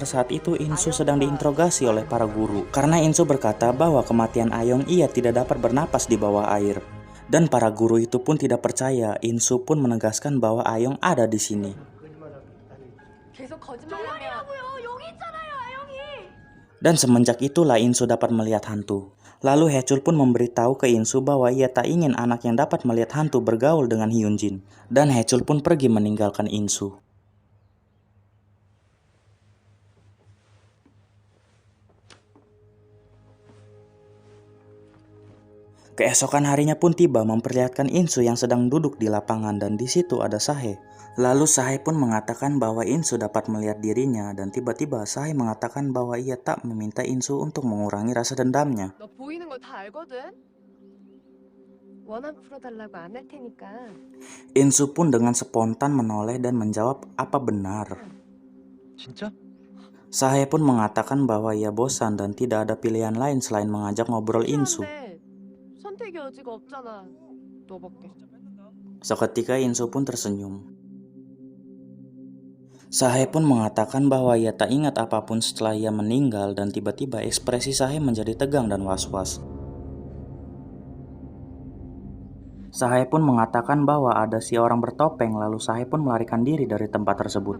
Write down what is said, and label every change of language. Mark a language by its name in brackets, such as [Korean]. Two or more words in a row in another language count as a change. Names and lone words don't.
[Indonesian] Saat itu Insu sedang diinterogasi oleh para guru. Karena Insu berkata bahwa kematian Ayong ia tidak dapat bernapas di bawah air. Dan para guru itu pun tidak percaya. Insu pun menegaskan bahwa Ayong ada di sini. [Korean] 계속 거짓말하면 여기 있잖아요, 아영이. [Indonesian] Dan semenjak itulah Insu dapat melihat hantu. Lalu Hechul pun memberitahu ke Insu bahwa ia tak ingin anak yang dapat melihat hantu bergaul dengan Hyunjin. Dan Hechul pun pergi meninggalkan Insu. Keesokan harinya pun tiba memperlihatkan Insu yang sedang duduk di lapangan dan di situ ada Sahe. Lalu Sahe pun mengatakan bahwa Insu dapat melihat dirinya dan tiba-tiba Sahe mengatakan bahwa ia tak meminta Insu untuk mengurangi rasa dendamnya. [Korean] 너 보이는 거 다 알거든. 원한 풀어달라고 안 할 테니까. [Indonesian] Insu pun dengan spontan menoleh dan menjawab apa benar. [Korean] 진짜? [Indonesian] Sahe pun mengatakan bahwa ia bosan dan tidak ada pilihan lain selain mengajak ngobrol Insu. [Korean] 필요한데 선택의 여지가 없잖아. 너밖에. [Indonesian] Seketika Insu pun tersenyum. Sahe pun mengatakan bahwa ia tak ingat apapun setelah ia meninggal dan tiba-tiba ekspresi Sahe menjadi tegang dan was-was. Sahe pun mengatakan bahwa ada si orang bertopeng lalu Sahe pun melarikan diri dari tempat tersebut.